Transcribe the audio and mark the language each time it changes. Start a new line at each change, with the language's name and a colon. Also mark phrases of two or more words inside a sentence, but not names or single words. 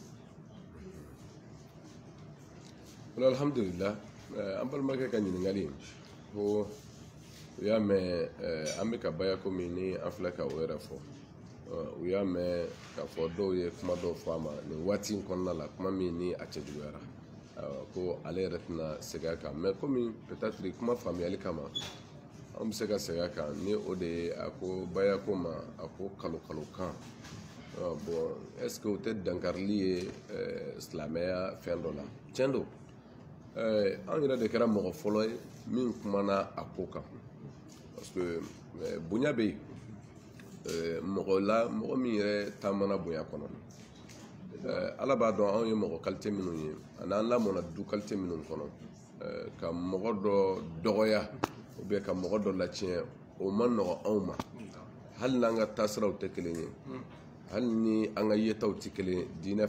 Bambara: wala alhamdulillah an balimakɛ ka ɲininkali ko u y'a mɛn an bɛ ka baya komi ni an filɛ ka o yɛrɛ fɔ u y'a mɛn k'a fɔ dɔw ye kuma dɔw fɔ a ma nin waati in kɔnɔna la kuma min ni a cɛjuguyara ko ale yɛrɛ tɛna segin a kan mais komi peut-être kuma faamuyali kama an bɛ se ka segin a kan ni o de ye a ko baya ko ma a ko kalo kan
French: bon est ce que
Bambara: o tɛ dankarili ye silamɛya fɛn dɔ la tiɲɛ don an yɛrɛ de kɛra mɔgɔ fɔlɔ ye min kumana a ko kan
French: parce que
Bambara: bonya bɛ yen mɔgɔ min yɛrɛ taamana bonya kɔnɔ ala b'a dɔn anw ye mɔgɔ qualité minnu ye ani an lamɔna
French: du qualité
Bambara: minnu kɔnɔ ka mɔgɔ dɔ dɔgɔya
French: ou bien
Bambara: ka mɔgɔ dɔ latiɲɛ o ma nɔgɔn anw ma hali n'an ka taasiraw tɛ kelen ye hali ni an ka yetaw tɛ kelen ye diinɛ